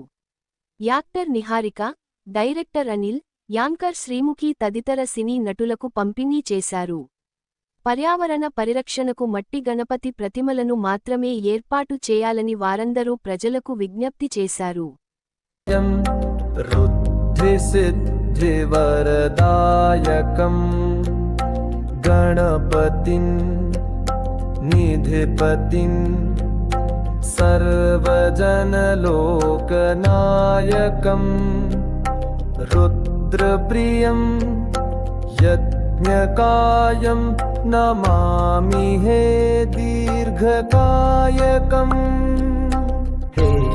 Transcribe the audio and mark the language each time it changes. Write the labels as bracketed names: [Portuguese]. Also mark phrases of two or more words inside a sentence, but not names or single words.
[Telugu] యాక్టర్ నిహారిక, డైరెక్టర్ అనిల్, యాంకర్ శ్రీముఖి తదితర సినీ నటులకు పంపిణీ చేశారు. పర్యావరణ పరిరక్షణకు మట్టి గణపతి ప్రతిమలను మాత్రమే ఏర్పాటు చేయాలని వారందరూ ప్రజలకు విజ్ఞప్తి చేశారు. [Sanskrit] सिद्धिवरदायकं गणपतिं निधिपतिं सर्वजनलोकनायकं रुद्रप्रियं यज्ञकायं नमामि हे दीर्घकायकम् हे